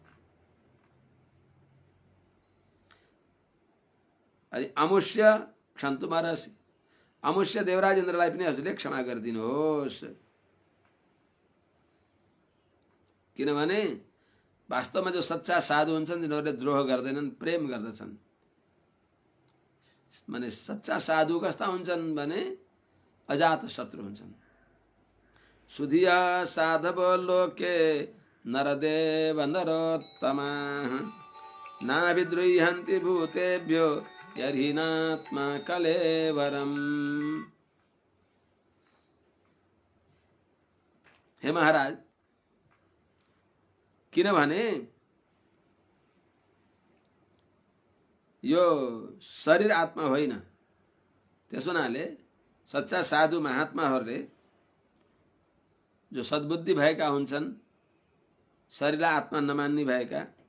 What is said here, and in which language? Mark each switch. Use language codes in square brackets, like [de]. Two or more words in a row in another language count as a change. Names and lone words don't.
[ne] अनि [sa] अमुष्य क्षन्तुमर्हसि, [ne] अमुष्य देवराज इन्द्रलाई पनि हजुरले क्षमा गरिदिनुहोस्। किनभने वास्तवमा जो सच्चा साधु हुन्छन् तिनीहरूले द्रोह गर्दैनन्, प्रेम गर्दछन्। माने सच्चा साधु कस्ता हुन्छन् भने अजात शत्रु हुन्छन्। [sa] सुधिय साधव लोके नरदेव नरोत्तमाः नाभिद्रुह्यन्ति भूतेभ्यो यर्हिनात्मा कलेवरम्। [ne] हे महाराज, किनभने यो शरीर आत्मा होइन, त्यसो हुनाले सच्चा साधु महात्माहरूले जो सद्बुद्धि भएका हुन्छन्, शरीरलाई आत्मा नमान्ने भएका,